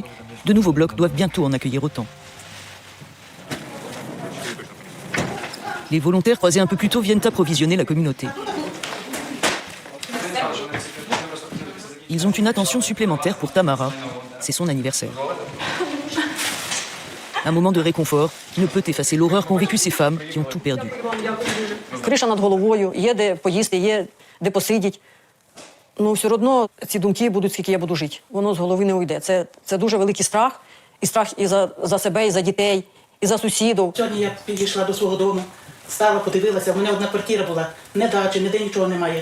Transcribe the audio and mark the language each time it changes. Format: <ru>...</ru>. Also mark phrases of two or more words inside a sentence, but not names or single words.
<fr>De nouveaux blocs doivent bientôt en accueillir autant. Les volontaires croisés un peu plus tôt viennent approvisionner la communauté. Ils ont une attention supplémentaire pour Tamara. C'est son anniversaire. Un moment de réconfort qui ne peut effacer l'horreur qu'ont vécu ces femmes qui ont tout perdu.</fr> <uk>Криша над головою, є де поїсти, є де посидіти. Ну, все одно ці думки будуть, скільки я буду жити. Воно з голови не уйде. Це дуже великий страх. І страх і за себе, і за дітей, і за сусідів. Сьогодні я підійшла до свого дому, стала, подивилася, в мене одна квартира була, не дачі, ніде нічого немає.</uk>